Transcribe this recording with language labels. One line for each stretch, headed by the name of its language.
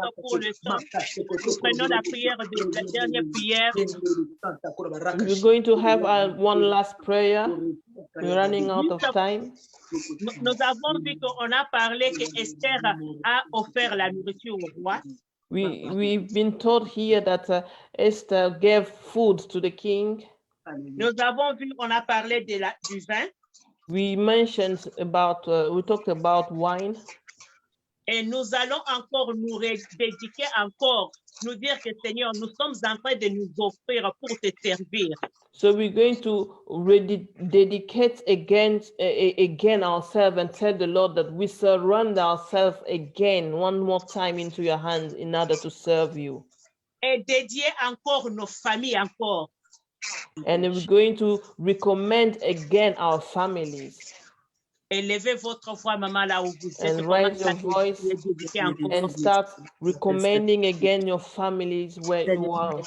French: Prenons la prière de la dernière prière.
English: We're going to have one last prayer. We're running out of time.
French: Nous avons vu qu'on a parlé que Esther a offert la nourriture au roi.
English: We've been told here that Esther gave food to the king.
French: Nous avons vu, on a parlé du vin.
English: We mentioned about, we talked about wine.
French: Et nous allons encore nous dédiquer encore, nous dire que Seigneur, nous sommes en train de nous offrir pour te servir.
English: So we're going to dedicate again ourselves and tell the Lord that we surrender ourselves again one more time into your hands in order to serve you.
French: Et dédier encore nos familles encore.
English: And we're going to recommend again our families.
French: Élevez votre voix, maman, là où vous êtes.
English: And raise your voice and start recommending again your families where you are.